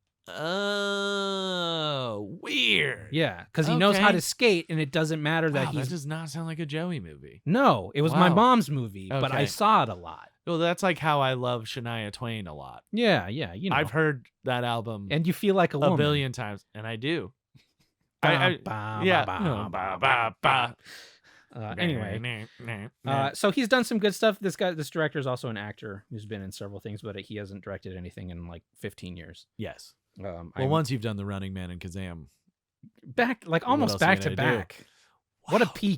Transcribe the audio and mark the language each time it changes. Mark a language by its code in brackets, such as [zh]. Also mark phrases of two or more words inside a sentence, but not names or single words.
[en] Oh, weird. Yeah, because he knows how Okay. to skate, and it doesn't matter that Wow, he's. that does not sound like a Joey movie. No, it was my Wow. mom's movie, but I Okay. saw it a lot. Well, that's like how I love Shania Twain a lot. Yeah, you know. I've heard that album and you feel like a a woman. billion times, and I do. Ba, Yeah. ba, ba, ba, ba. Anyway, so he's done some good stuff. This director is also an actor who's been in several things, but he hasn't directed anything in like 15 years. yes. Well, Well, once you've done The Running Man and Kazam, back, like what almost else are you back to gonna do? back. What a wow, peak.